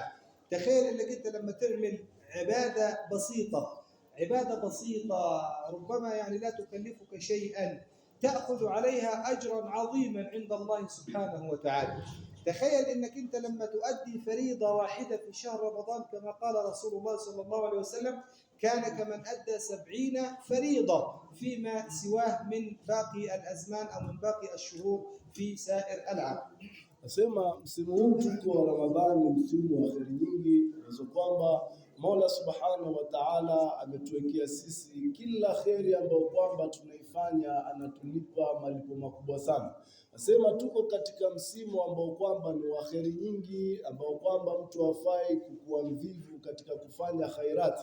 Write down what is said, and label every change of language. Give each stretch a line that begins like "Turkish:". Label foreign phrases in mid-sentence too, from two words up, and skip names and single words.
Arabic: تخيل انك انت لما تعمل عبادة بسيطة ربما يعني لا تكلفك شيئا، تأخذ عليها أجرا عظيما عند الله سبحانه وتعالى. تخيل انك انت لما تؤدي فريضة واحدة في شهر رمضان كما قال رسول الله صلى الله عليه وسلم كان كمن أدى 70 فريضة فيما سواه من باقي الأزمان أو من باقي الشهور في سائر العام.
Swahili: Nasema msimu huu tuko wa Ramadhani, msimu wa kheri nyingi hizo kwamba Mola
Arabic: سبحانه وتعالى
Swahili: ametuwekea sisi kila kheri ambayo kwamba tunaifanya anatulipa malipo makubwa sana. Nasema tuko katika msimu ambao kwamba ni wa kheri nyingi, ambao kwamba mtu hafai kuwa mvivu katika kufanya khairati.